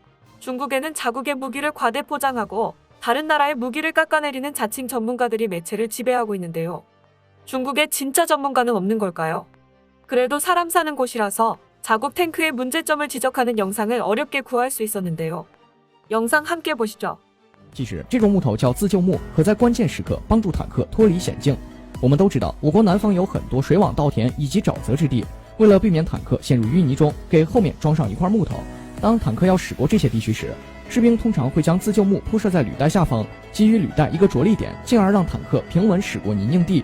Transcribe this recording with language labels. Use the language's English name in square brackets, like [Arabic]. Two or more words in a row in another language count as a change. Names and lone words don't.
[Korean] 중국에는 자국의 무기를 과대 포장하고 다른 나라의 무기를 깎아내리는 자칭 전문가들이 매체를 지배하고 있는데요. 중국에 진짜 전문가는 없는 걸까요? 그래도 사람 사는 곳이라서 자국 탱크의 문제점을 지적하는 영상을 어렵게 구할 수 있었는데요. 영상 함께 보시죠. [Chinese] 其实，这种木头叫自救木，可在关键时刻帮助坦克脱离险境。我们都知道，我国南方有很多水网、稻田以及沼泽之地，为了避免坦克陷入淤泥中，给后面装上一块木头。当坦克要驶过这些地区时，士兵通常会将自救木铺设在履带下方，给予履带一个着力点，进而让坦克平稳驶过泥泞地。